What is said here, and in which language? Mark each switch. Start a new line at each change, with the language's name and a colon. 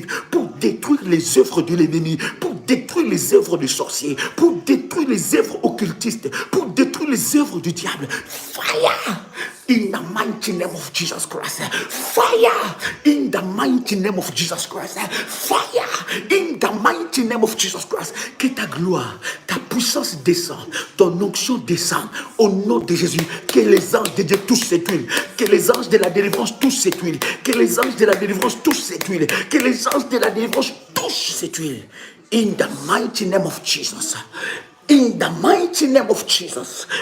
French: pour détruire les œuvres de l'ennemi, pour détruire les œuvres du sorcier, pour détruire les œuvres occultistes, pour détruire les œuvres du diable.
English: Fire! In the mighty name of Jesus Christ. Fire. In the mighty name of Jesus Christ. Fire. In the mighty name of Jesus Christ.
French: Que ta gloire, ta puissance descende, ton onction descende au nom de Jésus. Que les anges de Dieu touchent cette huile. Que les anges de la délivrance touchent cette huile. Que les anges de la délivrance touchent cette huile. Que les anges de la délivrance touchent cette huile.
English: In the mighty name of Jesus. In the mighty name of Jesus.